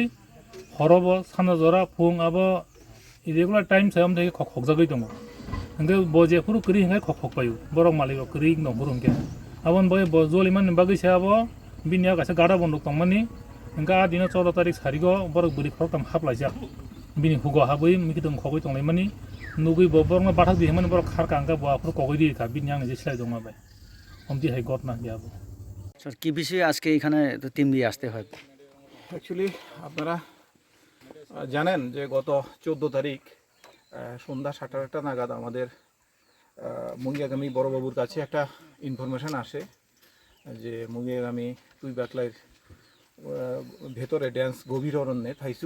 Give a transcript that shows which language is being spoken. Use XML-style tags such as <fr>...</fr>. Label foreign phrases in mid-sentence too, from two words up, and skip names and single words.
<brx>हरबो साना जरा फुं आबो</brx> <en>irregular time</en> <brx>सायाम दे खख जागै दङ ओंखाय बो जे फुरु करि हाय खख पायु बर' मालिक करि दं बुरुंके आबन बो जलिमान बागै सायाबो बिनिया कायसा गादा बन्दक दंमानि ओंका दिना 14 तारिख सारिगो बर' बुरि फ्राव तम हाबलायजा बिनि हुगो हाबै मिखिदों खगै दंलाय मानि नुगै बो बर' बाथा दिहेमन बर' खारका अंका बआफोर कगै दिखा बिनि आं जे सिलाय दङ बाय हमदि हाय गटना गयाबो</brx> <bn>স্যার কি বিষয়ে আজকে এখানে টিম নিয়ে আসতে হয় অ্যাকচুয়ালি আপনারা জানেন যে গত 14 তারিখ সন্ধ্যা 7:30 নাগাদ আমাদের মুঙ্গিয়াগামী বড়বাবুর কাছে একটা ইনফরমেশন আসে যে মুঙ্গিয়াগামী তুই বাকলাইয়ের ভেতরে ড্যান্স গভীর অরণ্যে থাইসুক</bn>